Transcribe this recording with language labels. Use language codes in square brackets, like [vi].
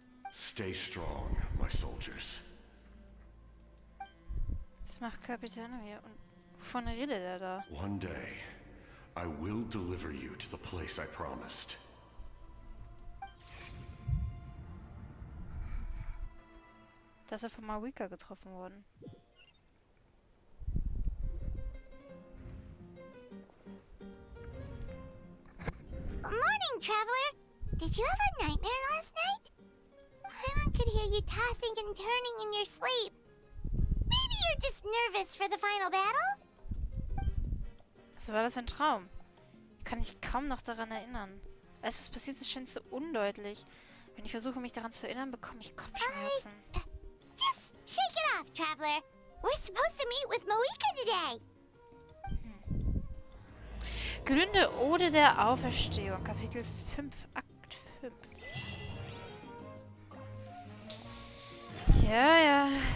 [en] Stay strong, my soldiers. [de] Was macht Kapitel hier? Und wovon redet er da? [en] One day, I will deliver you to the place I promised. [de] Da ist er von Marika getroffen worden. [en] Morning, traveler! Did you have a nightmare last night? Paimon could hear you tossing and turning in your sleep. Maybe you're just nervous for the final battle? [de] So war das ein Traum. Ich kann mich kaum noch daran erinnern. Alles, was passiert ist, scheint so undeutlich. Wenn ich versuche, mich daran zu erinnern, bekomme ich Kopfschmerzen. [en] Just shake it off, traveler. We're supposed to meet with Moika today. [de] Glühende Ode der Auferstehung, Kapitel 5, Akt 5. Ja.